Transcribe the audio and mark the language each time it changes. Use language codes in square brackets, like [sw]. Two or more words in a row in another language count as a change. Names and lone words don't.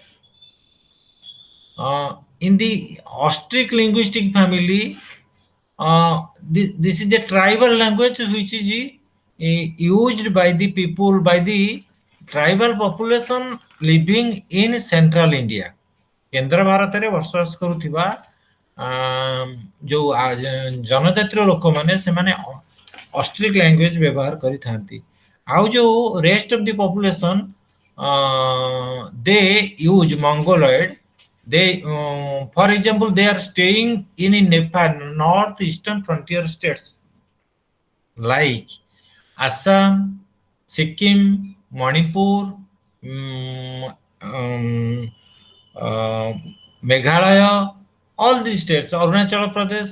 [en] In the Austric linguistic family, this is a tribal language which is used by the people, by the tribal population living in central India. [or] କେନ୍ଦ୍ର ଭାରତରେ ବସବାସ କରୁଥିବା ଯୋଉ ଜନଜାତିର ଲୋକମାନେ ସେମାନେ [en] Austric language [or] ବ୍ୟବହାର କରିଥାନ୍ତି. ଆଉ ଯୋଉ [en] rest of the population they use Mongoloid. They for example, they are staying in Nepal, northeastern frontier states like Assam, Sikkim, Manipur, Meghalaya, all these states, Arunachal Pradesh.